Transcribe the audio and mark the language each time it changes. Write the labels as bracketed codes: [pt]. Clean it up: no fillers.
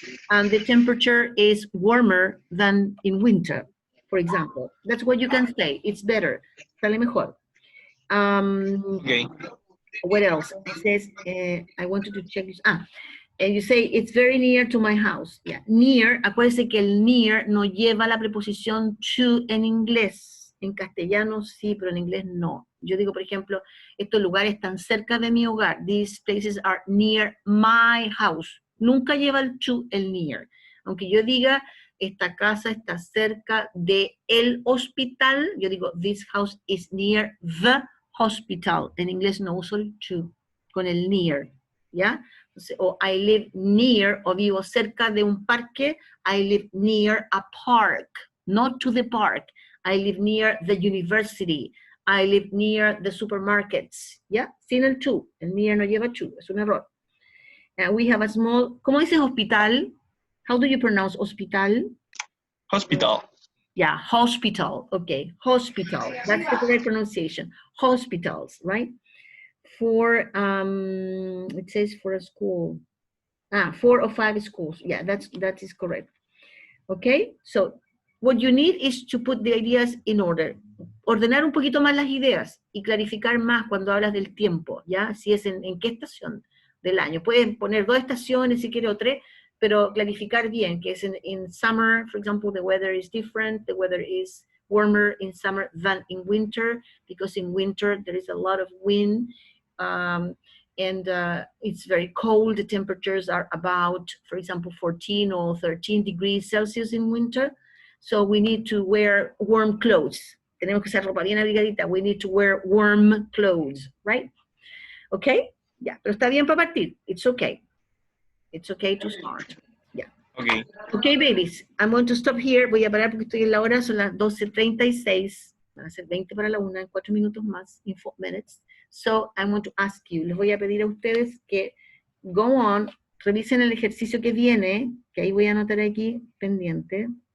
[en] And the temperature is warmer than in winter, for example. That's what you can say. It's better. [es] Sale mejor. [en] Okay. What else? It says, I wanted to check this. And you say, it's very near to my house. Yeah. [es] Near, acuérdese que el near no lleva la preposición to en inglés. En castellano sí, pero en inglés no. Yo digo, por ejemplo, estos lugares están cerca de mi hogar. [en] These places are near my house. [es] Nunca lleva el to, el near. Aunque yo diga, esta casa está cerca de el hospital, yo digo, [en] this house is near the hospital. [es] En inglés no uso el to, con el near. [en] ¿Ya? O I live near, [es] o vivo cerca de un parque, [en] I live near a park, not to the park. I live near the university. I live near the supermarkets. [es] ¿Ya? Sin el to. El near no lleva to, es un error. [en] We have a small, [es] ¿cómo dices hospital? [en] How do you pronounce hospital? Hospital. Yeah, hospital. Okay, hospital. That's the correct pronunciation. Hospitals, right? For it says for a school. 4 or 5 schools. Yeah, that is correct. Okay, so what you need is to put the ideas in order. [es] Ordenar un poquito más las ideas y clarificar más cuando hablas del tiempo, ¿ya? Si es en qué estación del año. Pueden poner 2 estaciones si quiere o 3, pero clarificar bien que es [en] in summer, for example, the weather is different. The weather is warmer in summer than in winter, because in winter there is a lot of wind. And it's very cold. The temperatures are about, for example, 14 or 13 degrees Celsius in winter. So we need to wear warm clothes. [es] Tenemos que usar ropa bien abrigadita. [en] We need to wear warm clothes, right? Okay? Yeah, [es] pero está bien para partir. [en] It's okay. It's okay to start. Yeah. Okay. Okay, babies. I'm going to stop here. [es] Voy a parar porque estoy en la hora. Son las 12:36. Van a ser 20 para la 1, en 4 minutos más, [en] in 4 minutes. So, I'm going to ask you, [es] les voy a pedir a ustedes que [en] go on, [es] revisen el ejercicio que viene, que ahí voy a anotar aquí, pendiente.